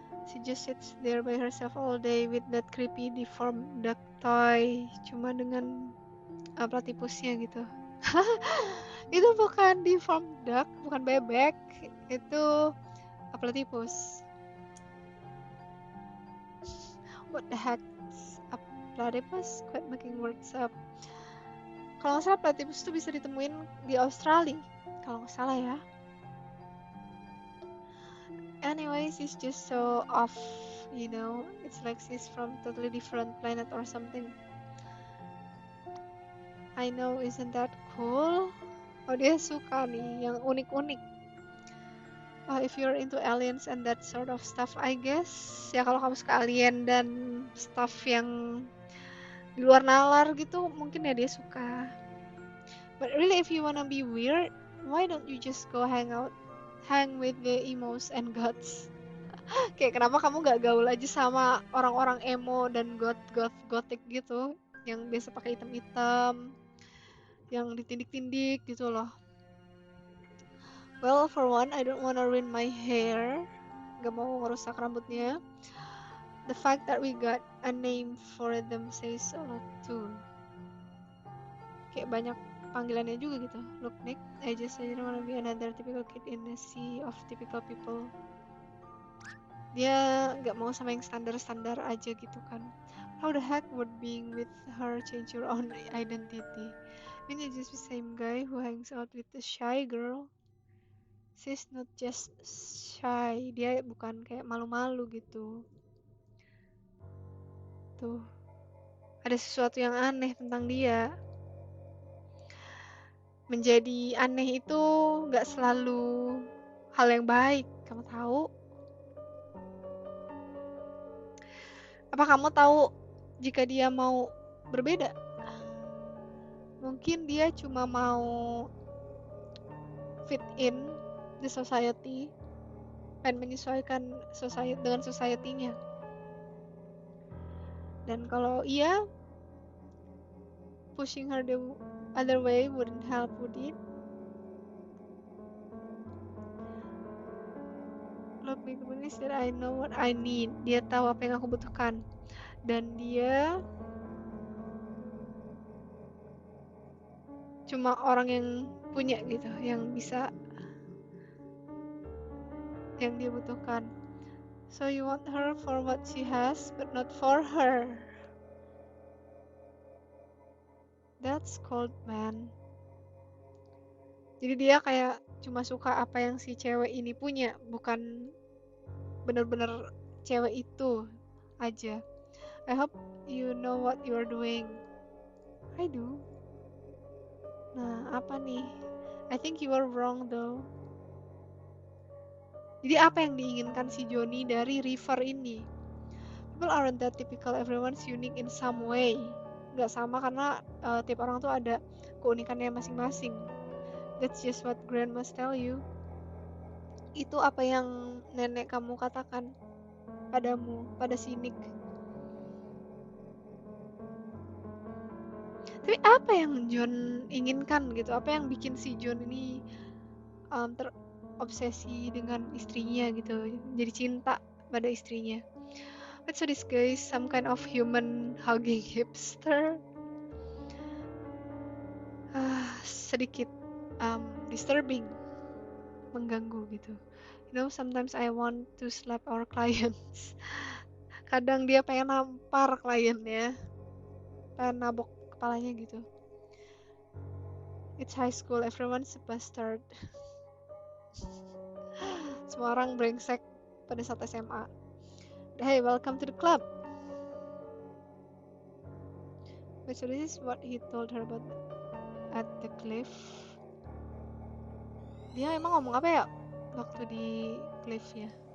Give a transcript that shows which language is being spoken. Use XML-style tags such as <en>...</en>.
<en>She just sits there by herself all day with that creepy deformed duck toy.</en> <id>Cuma dengan platypusnya gitu. Itu bukan</id> <en>deformed duck,</en> <id>bukan bebek. Itu platypus.</id> <en>What the heck? A platypus? Quit making words up.</en> <id>Kalau nggak salah platypus itu bisa ditemuin di Australia. Kalau nggak salah ya.</id> <en>Anyway, she's just so off, you know. It's like she's from totally different planet or something. I know, isn't that cool? Oh,</en> <id>dia suka nih yang unik-unik.</id> <en>If you're into aliens and that sort of stuff, I guess.</en> <id>Ya kalau kamu suka alien dan stuff yang di luar nalar gitu, mungkin ya dia suka.</id> <en>But really, if you wanna be weird, why don't you just go hang with the emos and goths?</en> <id>Kayak kenapa kamu gak gaul aja sama orang-orang emo dan gothic gitu, yang biasa pakai hitam-hitam, yang ditindik-tindik gitu loh.</id> <en>Well, for one, I don't wanna ruin my hair.</en> <id>Gak mau ngerusak rambutnya.</id> <en>The fact that we got a name for them says so too.</en> <id>Kayak banyak panggilannya juga gitu.</id> <en>Look, Nick, I don't wanna be another typical kid in a sea of typical people.</en> <id>Dia gak mau sama yang standar-standar aja gitu kan.</id> <en>How the heck would being with her change your own identity? I mean, you're just the same guy who hangs out with the shy girl. She's not just shy,</en> <id>dia bukan kayak malu-malu gitu. Tuh, ada sesuatu yang aneh tentang dia. Menjadi aneh itu gak selalu hal yang baik, kamu tahu? Apa kamu tahu jika dia mau berbeda? Mungkin dia cuma mau</id> <en>fit in the society</en> <id>dan menyesuaikan dengan society-nya. Dan kalau iya,</id> <en>pushing her the other way wouldn't help, would it? Look, the thing is that I know what I need.</en> <id>Dia tahu apa yang aku butuhkan. Dan dia cuma orang yang punya gitu, yang bisa, yang dia butuhkan.</id> <en>So you want her for what she has, but not for her. That's cold, man.</en> <id>Jadi dia kayak cuma suka apa yang si cewek ini punya, bukan bener-bener cewek itu aja.</id> <en>I hope you know what you're doing. I do. Nah,</en> <id>apa nih?</id> <en>I think you are wrong though.</en> <id>Jadi apa yang diinginkan si Johnny dari River ini?</id> <en>People aren't that typical, everyone's unique in some way.</en> <id>Gak sama karena tiap orang tuh ada keunikannya masing-masing.</id> <en>That's just what grandmas tell you.</en> <id>Itu apa yang nenek kamu katakan padamu, pada si Nick. Tapi apa yang John inginkan gitu? Apa yang bikin si John ini terobsesi dengan istrinya gitu? Jadi cinta pada istrinya.</id> <en>What's this guys? Some kind of human hugging hipster?</en> <id>Sedikit disturbing, mengganggu gitu.</id> <en>You know, sometimes I want to slap our clients.</en> <id>Kadang dia pengen nampar kliennya, pengen nabok kepalanya gitu.</id> <en>It's high school, everyone's a bastard.</en> <id>Semua orang brengsek pada saat SMA.</id> <en>Hey, welcome to the club. Wait, so this is what he told her about at the cliff.</en> <id>Dia emang ngomong apa ya waktu di cliffnya?</id>